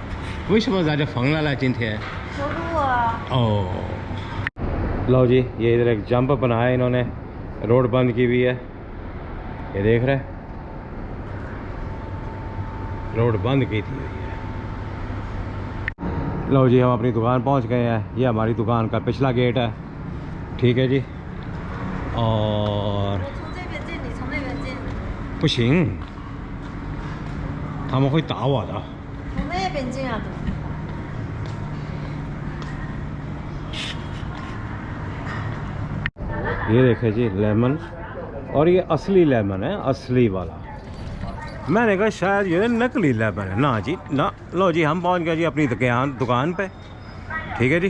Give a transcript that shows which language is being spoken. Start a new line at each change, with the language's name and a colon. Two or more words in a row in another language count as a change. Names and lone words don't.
Hindi: विश्व ज़्यादा फंगला ला चिंत है। ओह लो जी, ये इधर एक जंप बनाया इन्होंने, रोड बंद की हुई है, ये देख रहे हैं, रोड बंद की थी हुई है। लो जी, हम अपनी दुकान पहुंच गए हैं। ये हमारी दुकान का पिछला गेट है, ठीक है जी।
Chinese: और 不行，他们会打我的。从那边进啊。
Hindi: ये देखे जी लेमन, और ये असली लेमन है, असली वाला। मैंने कहा शायद ये नकली लेमन है। ना जी ना। लो जी, हम पहुंच गए जी अपनी दुकान पे, ठीक है जी।